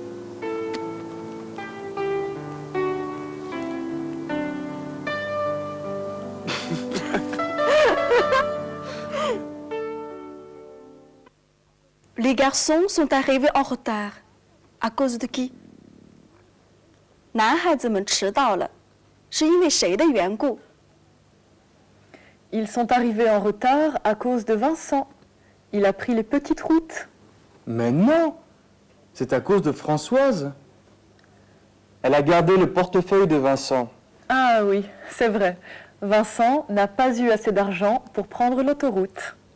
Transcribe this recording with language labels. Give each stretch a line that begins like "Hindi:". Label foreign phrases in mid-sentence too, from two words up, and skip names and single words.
French: Les garçons sont arrivés en retard. À cause de qui?
Chinese: 男孩子们迟到了，是因为谁的缘故？
French: Ils sont arrivés en retard à cause de Vincent. Il a pris les petites routes. Mais non, c'est à cause de Françoise. Elle a gardé le portefeuille de Vincent. Ah oui, c'est vrai. Vincent n'a pas eu assez d'argent pour prendre l'autoroute.